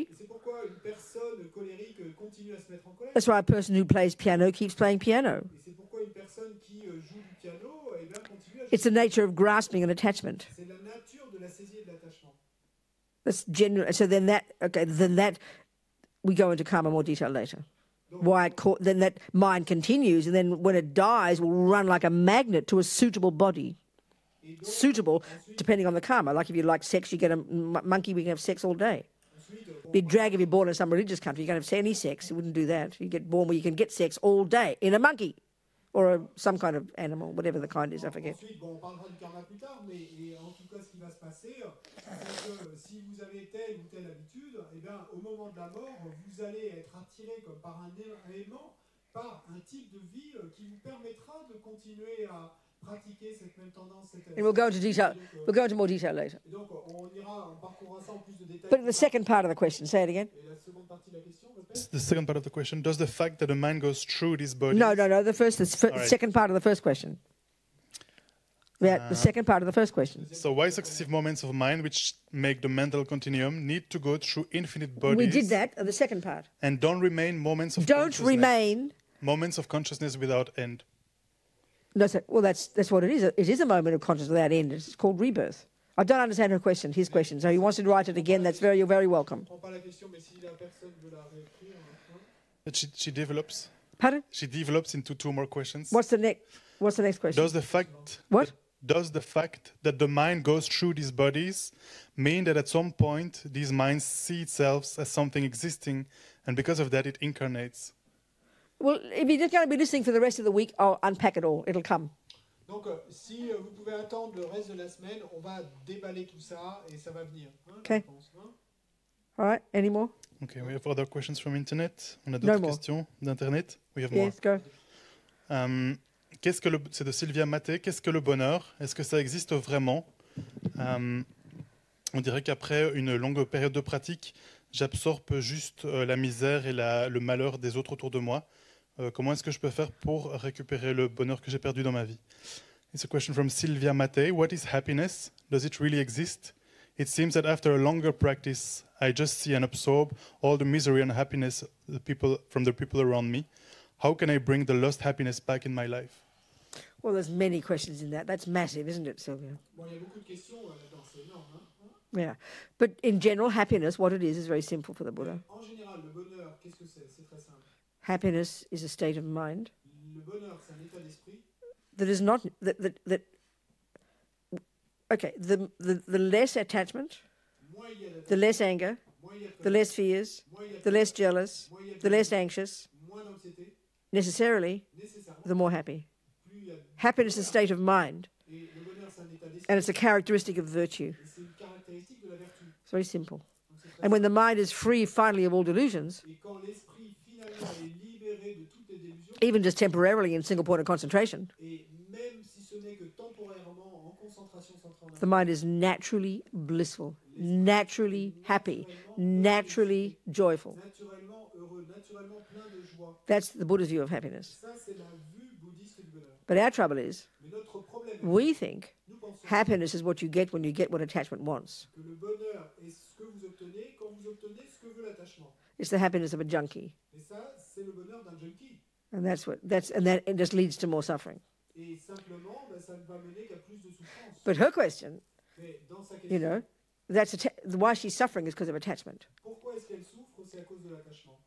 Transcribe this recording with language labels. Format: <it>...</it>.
<fr>et c'est pourquoi une personne colérique continue à se mettre en colère.</fr> <en>That's why a person who plays piano keeps playing piano.</en> <fr>Et c'est pourquoi une personne qui joue du piano eh bien, continue à jouer.</fr> <en>It's the nature of grasping and attachment.</en> <fr>C'est la nature de la saisie et de l'attachement.</fr> <en>That's genuine. So then that we go into karma more detail later. Why then that mind continues, and then when it dies, will run like a magnet to a suitable body.</en> <fr>Et donc,</fr> <en>Suitable, depending on the karma. Like if you like sex, you get a monkey, we can have sex all day.</en> <fr>ensuite,</fr> <en>Be a drag if you're born in some religious country. You can't have any sex. You wouldn't do that. You get born where you can get sex all day in a monkey or some kind of animal, whatever the kind is, I forget.</en> <fr>ensuite, on parlera du karma plus tard, mais et en tout cas, ce qui va se passer, c'est que si vous avez telle ou telle habitude, eh bien, au moment de la mort, vous allez être attiré comme par un élément, par un type de vie qui vous permettra de continuer à pratiquer cette même tendance. Cette</fr> <en>And we'll go into detail.</en> <fr>donc,</fr> <en>We'll go into more detail later.</en> <fr>et donc, on parcourra ça en plus de détails.</fr> <en>But the second part of the question, say it again.</en> <fr>Et la seconde partie de la question, répète.</fr> <en>The second part of the question: does the fact that the mind goes through these bodies? No. The right. second part of the first question. Yeah, the second part of the first question. So why successive moments of mind which make the mental continuum need to go through infinite bodies? We did that. The second part. And don't remain moments of Don't consciousness. remain. Moments of consciousness without end. No, well, that's what it is. It is a moment of consciousness without end. It's called rebirth. I don't understand her question. His question. So he wants to write it again. You're very welcome.</en> <fr>Je ne comprends pas la question, mais si la personne veut la réécrire.</fr> <en>But she develops.</en> <fr>Pardon?</fr> <en>She develops into 2 more questions. What's the next question? Does the fact What? Does the fact that the mind goes through these bodies mean that at some point these minds see itself as something existing, and because of that it incarnates? Well, if you're just going to be listening for the rest of the week, I'll unpack it all. It'll come.</en> <fr>Donc, si vous pouvez attendre le reste de la semaine, on va déballer tout ça et ça va venir. Hein, Okay. je pense, hein.</fr> <en>All right. Any more? Okay, we have other questions from internet.</en> <fr>On a</fr> <en>No</en> <fr>d'autres</fr> <en>more.</en> <fr>questions d'internet.</fr> <en>We have more. Yes, go.</en> <fr>C'est de Sylvia Maté. Qu'est-ce que le bonheur? Est-ce que ça existe vraiment? On dirait qu'après une longue période de pratique, j'absorbe juste la misère et le malheur des autres autour de moi. Comment est-ce que je peux faire pour récupérer le bonheur que j'ai perdu dans ma vie?</fr> <en>It's a question from Sylvia Maté. What is happiness? Does it really exist? It seems that after a longer practice, I just see and absorb all the misery and happiness from the people around me. how can I bring the lost happiness back in my life? Well, there's many questions in that. That's massive, isn't it, Sylvia?</en> <fr>Bon, il y a beaucoup de questions là-dedans, c'est énorme. Hein. Yeah.</fr> <en>But in general, happiness, what it is very simple for the Buddha.</en> <fr>En général, le bonheur, qu'est-ce que c'est? C'est très simple.</fr> <en>Happiness is a state of mind</en> <fr>Le bonheur, c'est un état d'esprit.</fr> <en>that is not okay, the less attachment,</en> <fr>Moins il y a</fr> <en>the</en> <fr>d'attachement,</fr> <en>less anger,</en> <fr>moins il y a de</fr> <en>the less fears,</en> <fr>moins il y a de</fr> <en>the less jealous,</en> <fr>moins il y a de</fr> <en>the less anxious,</en> <fr>moins d'anxiété,</fr> <en>necessarily,</en> <fr>nécessairement,</fr> <en>the more happy.</en> <fr>plus il y a de</fr> <en>Happiness is a state of mind,</en> <fr>Et le bonheur, c'est un état d'esprit.</fr> <en>and it's a characteristic of virtue.</en> <fr>Et c'est une caractéristique de la vertu.</fr> <en>It's very simple.</en> <fr>Donc, c'est très</fr> <en>And when the mind is free finally of all delusions,</en> <fr>Et quand l'esprit finalement est libéré de toutes les délusions,</fr> <en>even just temporarily in single point of concentration,</en> <fr>et même si ce n'est que temporairement en concentration centrale,</fr> <en>the mind is naturally blissful, naturally happy, naturally joyful.</en> <fr>naturellement heureux, naturellement plein de joie.</fr> <en>That's the Buddha's view of happiness.</en> <fr>Ça, c'est la vue bouddhiste du bonheur.</fr> <en>But our trouble is,</en> <fr>Mais notre problème est</fr> <en>we think</en> <fr>nous pensons</fr> <en>happiness is what you get when you get what attachment wants.</en> <fr>que le bonheur est ce que vous obtenez quand vous obtenez ce que veut l'attachement.</fr> <en>It's the happiness of a junkie.</en> <fr>Et ça, c'est le bonheur d'un junkie.</fr> <en>And that it just leads to more suffering.</en> <fr>Et simplement, ben, ça ne va mener qu'à plus de souffrance.</fr> <en>But her question,</en> <fr>Mais dans sa</fr> <en>you</en> <fr>question,</fr> <en>know, why she's suffering is because of attachment.</en> <fr>pourquoi est-ce qu'elle souffre? C'est à cause de l'attachement.</fr>